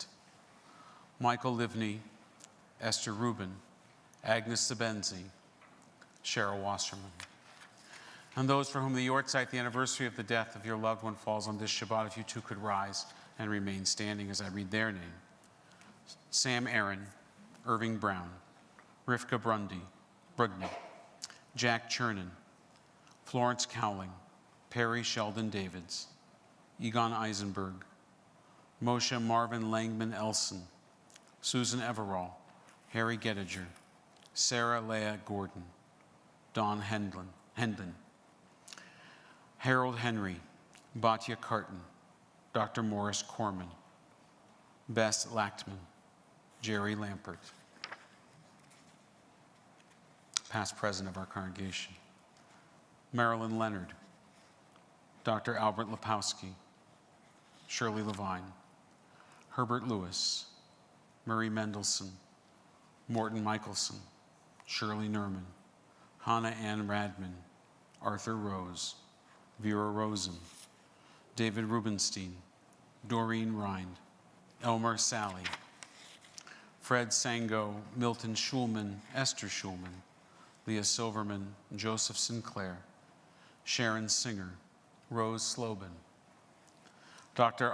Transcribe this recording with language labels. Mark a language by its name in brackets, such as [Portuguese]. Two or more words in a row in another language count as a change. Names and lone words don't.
[English] Michael Livney, Esther Rubin, Agnes Sabenzi, Cheryl Wasserman. And those for whom the Yortzeit, the anniversary of the death of your loved one, falls on this Shabbat, if you too could rise and remain standing as I read their name. Sam Aaron, Irving Brown, Rivka Brugny, Jack Chernin, Florence Cowling, Perry Sheldon Davids, Egon Eisenberg, Moshe Marvin Langman Elson, Susan Everall, Harry Gettiger, Sarah Leah Gordon, Don Hendon, Harold Henry, Batya Carton, Dr. Morris Corman, Bess Lachtman, Jerry Lampert, past president of our congregation, Marilyn Leonard, Dr. Albert Lepowski, Shirley Levine, Herbert Lewis, Murray Mendelson, Morton Michelson, Shirley Nerman, Hannah Ann Radman, Arthur Rose, Vera Rosen, David Rubenstein, Doreen Rind, Elmer Sally, Fred Sango, Milton Schulman, Esther Schulman, Leah Silverman, Joseph Sinclair, Sharon Singer, Rose Slobin, Dr.